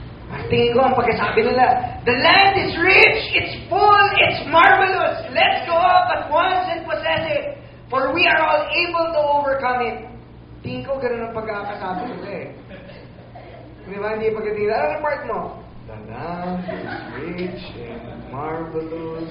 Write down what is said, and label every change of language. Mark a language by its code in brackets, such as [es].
[tl] Ang tingin ko, ang pagkasabi nila, [en] the land is rich, it's full, it's marvelous. Let's go up at once and possess it, for we are all able to overcome it. [tl] Tingin ko, ganun ang pagkakasabi nila eh. Di ba? Hindi pagkatingin, ano ang part mo? [en] The land is rich and marvelous.